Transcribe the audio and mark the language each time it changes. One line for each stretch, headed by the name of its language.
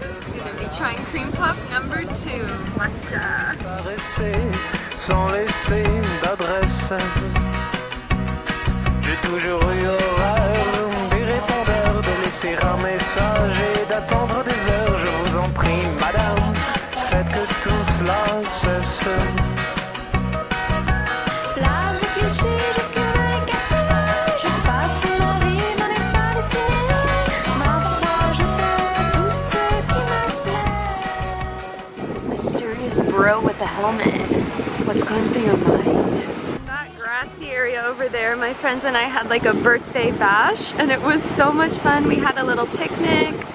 English: We're gonna be trying cream puff number 2, matcha.
French: Sans laisser d'adresse. J'ai toujours eu horreur des répondeurs, de laisser un message et d'attendre des heures. Je vous en prie, madame, faites que tout cela cesse. Plaza, cliché, je cueille les cafés, je passe ma vie dans les bars de ciné. Ma foi, je fais tout ce qui me plaît.
English: This mysterious bro with a helmet. What's going through your mind? That grassy area over there, my friends and I had like a birthday bash and it was so much fun. We had a little picnic.